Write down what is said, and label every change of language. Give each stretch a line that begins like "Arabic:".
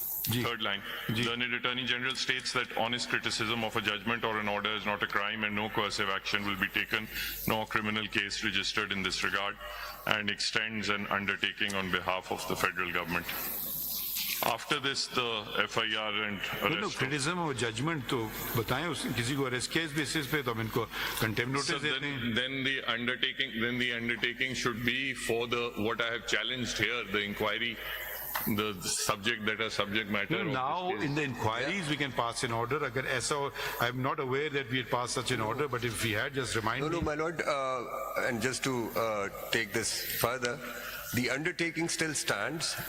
English: Third line. Learned Attorney General states that honest criticism of a judgment or an order is not a crime and no coercive action will be taken, no criminal case registered in this regard, and extends an undertaking on behalf of the federal government. After this, the FIR and arrest.
Hindi: Criticism और judgement तो बताएं. किसी को arrest किया इस basis पे तो हम इनको कंटेम्प्ट नोटिस देते हैं.
English: Then the undertaking should be for what I have challenged here, the inquiry, the subject that are subject matter. Now in the inquiries we can pass an order.
Hindi: Agar aisa,
English: I'm not aware that we had passed such an order, but if we had, just remind me. No, my lord, and just to take this further, the undertaking still stands.